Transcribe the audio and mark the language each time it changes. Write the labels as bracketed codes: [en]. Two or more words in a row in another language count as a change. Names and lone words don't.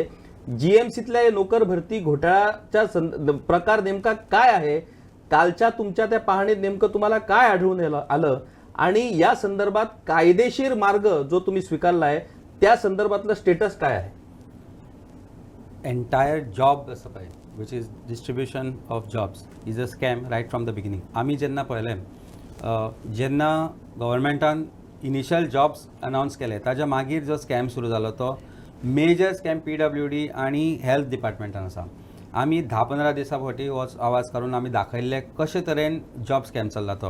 [mr] जीएमसीतल्या नोकर भरती घोटाळ्याचा प्रकार नेमका काय आहे, कालच्या तुमच्या त्या पाहणीत नेमकं तुम्हाला काय आढळून आलं आणि या संदर्भात कायदेशीर मार्ग जो तुम्ही स्वीकारलाय त्या संदर्भातलं स्टेटस काय आहे? [en] Entire job supply which is distribution of jobs is a scam right from the beginning. [kok] आम्ही जेन्ना पळयलें जेन्ना गव्हर्मेंटान [en] initial jobs announce [kok] केले ताज्या मागीर जो स्कॅम सुरू जालो तो [en] major scam [kok] PWD आणि [en] health departmentan [kok] आसा. आमी 10-15 दिसां फावटी हो आवाज काडून आमी दाखयल्ले कशे तरेन [en] job scam [kok] चल्ला तो.